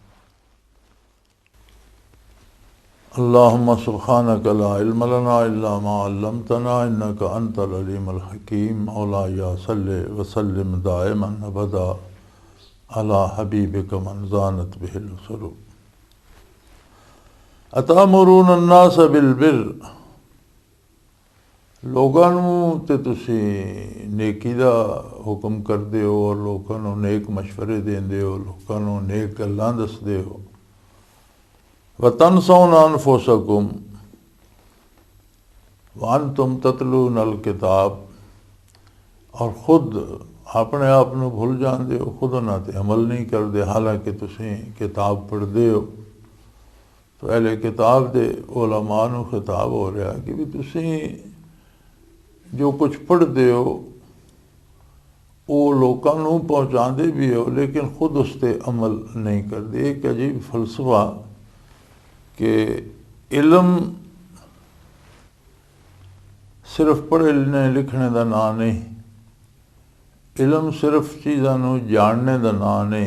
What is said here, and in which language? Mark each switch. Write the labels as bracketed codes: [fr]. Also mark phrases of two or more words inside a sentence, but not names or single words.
[ar] اللهم سبحانك لا علم لنا إلا ما علمتنا إنك أنت العليم الحكيم. مولاي صل وسلم دائما أبدا على حبيبك من زانت به السرور. أتأمرون الناس بالبر, [pa] ਲੋਗੋਂ ਤੇ ਤੁਸੀਂ ਨੇਕੀ ਦਾ ਹੁਕਮ ਕਰਦੇ ਹੋ ਔਰ ਲੋਗੋਂ ਨੂੰ ਨੇਕ ਮਸ਼ਵਰੇ ਦੇਂਦੇ ਹੋ, ਲੋਗੋਂ ਨੂੰ ਨੇਕ ਗੱਲਾਂ ਦਸਦੇ ਹੋ। [ar] وتنسون أنفسكم وأنتم تتلون الكتاب, [pa] ਔਰ ਖ਼ੁਦ ਅਪਣੇ ਆਪ ਨੂੰ ਭੁੱਲ ਜਾਂਦੇ ਹੋ, ਖ਼ੁਦ ਉਨ੍ਹਾਂ ਤੇ ਅਮਲ ਨਹੀਂ ਕਰਦੇ, ਹਾਲਾਂਕਿ ਤੁਸੀਂ ਕਿਤਾਬ ਪੜ੍ਹਦੇ ਹੋ। ਤੋ ਅਹਿਲੇ ਕਿਤਾਬ ਦੇ ਉਲਮਾ ਨੂੰ ਖ਼ਿਤਾਬ ਹੋ ਰਿਹਾ ਕਿ ਭੀ ਤੁਸੀਂ [ur] جو کچھ پڑھتے ہو وہ لوگوں نوں پہنچاتے بھی ہو، لیکن خود اس پر عمل نہیں کرتے. ایک عجیب فلسفہ کہ علم صرف پڑھنے لکھنے کا نام نہیں، علم صرف چیزوں نوں جاننے کا نام نہیں.